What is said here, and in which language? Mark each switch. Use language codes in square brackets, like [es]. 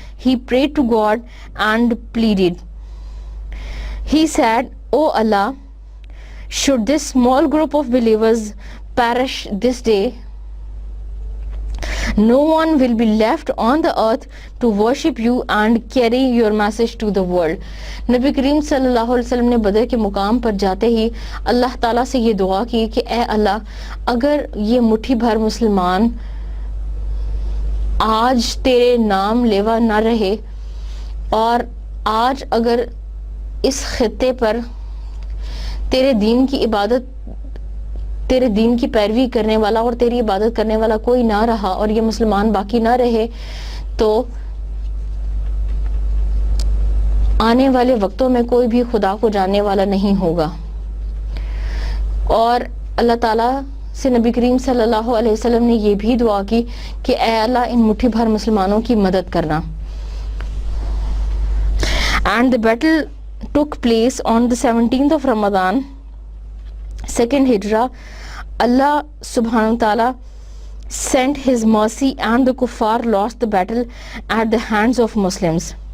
[en] He prayed to God and pleaded. He said, "O Allah, should this small group of believers perish this day, No one will be left on the earth to worship you and carry your message to the world. [ur] نبی کریم صلی اللہ علیہ وسلم نے بدر کے مقام پر جاتے ہی اللہ تعالیٰ سے یہ دعا کی کہ اے اللہ، اگر یہ مٹھی بھر مسلمان آج تیرے نام لیوا نہ رہے، اور آج اگر اس خطے پر تیرے دین کی عبادت، تیرے دین کی پیروی کرنے والا اور تیری عبادت کرنے والا کوئی نہ رہا، اور یہ مسلمان باقی نہ رہے، تو آنے والے وقتوں میں کوئی بھی خدا کو جاننے والا نہیں ہوگا. اور اللہ تعالیٰ سے نبی کریم صلی اللہ علیہ وسلم نے یہ بھی دعا کی کہ اے اللہ ان مٹھی بھر مسلمانوں کی مدد کرنا. [en] And the battle took place on the 17th of Ramadan, second Hijrah. Allah subhanahu wa ta'ala sent his mercy and the kuffar lost the battle at the hands of Muslims.